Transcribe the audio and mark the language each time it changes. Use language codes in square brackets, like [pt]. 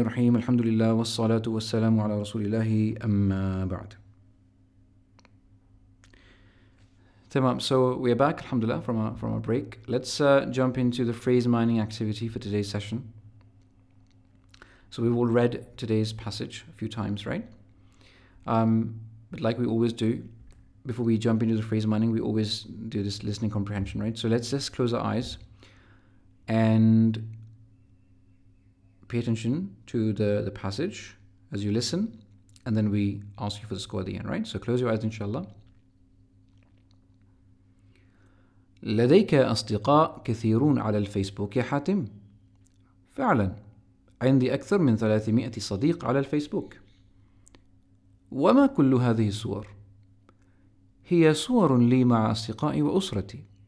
[ar] الرحيم الحمد لله والصلاة والسلام على رسول الله أما بعد. Tamam. [en] So we're back, alhamdulillah, from a break. Let's jump into the phrase mining activity for today's session. So we've all read today's passage a few times, right? But like we always do, before we jump into the phrase mining, we always do this listening comprehension, right? So let's just close our eyes and pay attention to the passage as you listen, and then we ask you for the score at the end, right? So close your eyes, inshallah. [ar] لديك أصدقاء كثيرون على الفيسبوك يا حاتم؟ فعلا عندي أكثر من 300 صديق على الفيسبوك. وما كل هذه الصور؟ هي صور لي مع أصدقائي وأسرتي.